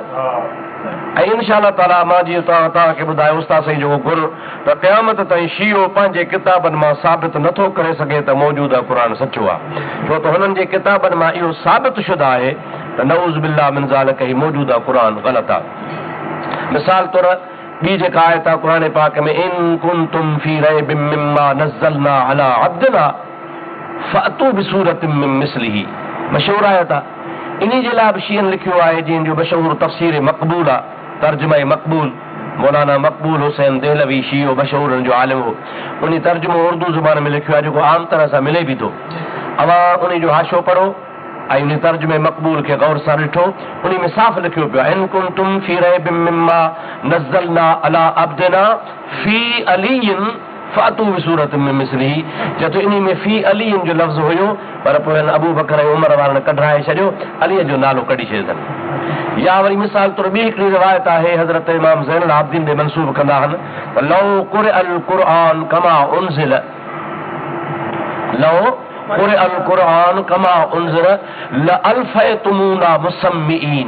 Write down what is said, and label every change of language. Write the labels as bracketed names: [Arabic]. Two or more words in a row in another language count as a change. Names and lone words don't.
[Sindhi] ऐं इनशा ताला मां जीअं तव्हांखे ॿुधायो उस्ताद साईं जो गुरु त क़यामत ताईं शियो पंहिंजे किताबनि मां साबित नथो करे सघे त मौजूदा क़ुर सचो आहे, छो त हुननि जे किताबनि मां इहो साबित शुदा आहे त [Arabic] نعوذ بالله من ذلك [Sindhi] ही मौजूदा क़ुर ग़लति आहे। मिसाल तौर ॿी जेका आयत आहे क़ुर पाक में [Arabic] إن كنتم في ريب مما نزلنا على عبدنا فأتوا بسورة من مثله, [Sindhi] मशहूर आयत आहे। इन जे लाइ बि शीयनि लिखियो आहे जंहिंजो मशहूर तफ़सीर मक़बूल आहे, तर्जुमा मक़बूल, मौलाना मक़बूल हुसैन देहलवी शीओ मशहूर जो आलिम हो, उन तर्जुमो उर्दू ज़ुबान में लिखियो आहे जेको आम तरह सां मिले बि थो। अवां उन जो हाशो पढ़ो ऐं उन तर्जुमे मक़बूल खे गौर सां ॾिठो, उन में साफ़ लिखियो पियो [Arabic] إن كنتم في ريب مما نزلنا على عبدنا في علي فأتوا بسورة من مثله. [Sindhi] चए इन में [Arabic] في علي [Sindhi] जो लफ़्ज़ हुयो, पर पोइ अबू बकर ऐं उमर वारनि कढाए छॾियो, अलीअ जो नालो कढी छॾियनि। या वरी मिसाल तौरु ॿी हिकिड़ी रिवायत आहे, हज़रत इमाम ज़ैनुल आबिदीन ॾे मंसूब कंदा आहिनि त [Arabic] لو قرئ القرآن كما أنزل، لو قرئ القرآن كما أنزل لألفيتمونا مسمين.